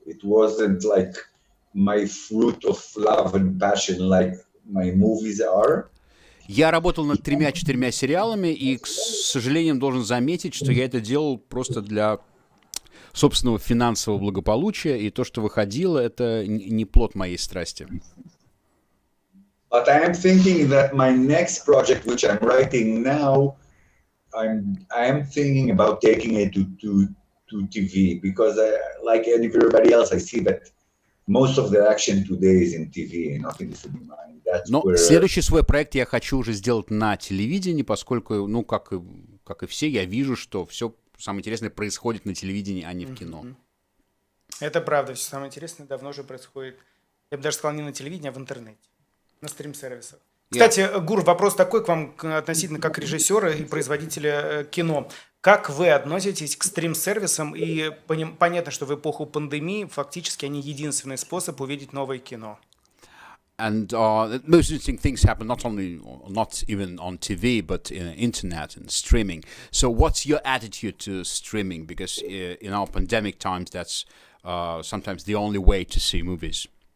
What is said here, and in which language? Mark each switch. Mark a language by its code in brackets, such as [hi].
[en] It wasn't like my fruit of love and passion like my movies are. [ru] Я работал над 3-4 сериалами, и, к сожалению, должен заметить, что я это делал просто для собственного финансового благополучия, и то, что выходило, это не плод моей страсти. [en] But I am thinking that my next project, which I'm writing now, I am thinking about taking it to TV, because like everybody else, I see that most of the action today is in TV, not in the cinema. [ru] Но следующий свой проект я хочу уже сделать на телевидении, поскольку, ну, как и все, я вижу, что все самое интересное происходит на телевидении, а не в кино. Это правда, все самое интересное давно уже происходит. Я бы даже сказал, не на телевидении, а в интернете, на стрим-сервисах. Кстати, Гур, вопрос такой к вам относительно как режиссера и производителя кино. Как вы относитесь к стрим-сервисам? И понятно, что в эпоху пандемии фактически они единственный способ увидеть новое кино. [en] And most interesting things happen not even on TV, but in internet and streaming. So what's your attitude to streaming? Because in our pandemic times, that's sometimes the only way to see movies.